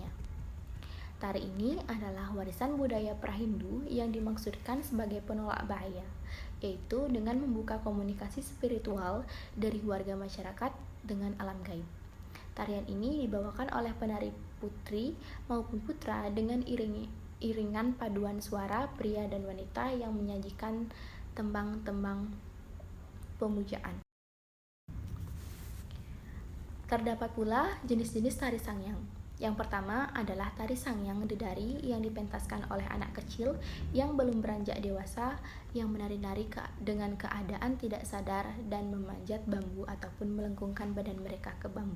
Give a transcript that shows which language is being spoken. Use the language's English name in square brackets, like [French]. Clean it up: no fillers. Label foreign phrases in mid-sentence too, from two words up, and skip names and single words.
[Indonesian] Tari ini adalah warisan budaya Prahindu yang dimaksudkan sebagai penolak bahaya, yaitu dengan membuka komunikasi spiritual dari warga masyarakat dengan alam gaib. Tarian ini dibawakan oleh penari putri maupun putra dengan iringan paduan suara pria dan wanita yang menyajikan tembang-tembang pemujaan. Terdapat pula jenis-jenis tari Sangyang. Yang pertama adalah tari Sangyang Dedari yang dipentaskan oleh anak kecil yang belum beranjak dewasa yang menari-nari dengan keadaan tidak sadar dan memanjat bambu ataupun melengkungkan badan mereka ke bambu.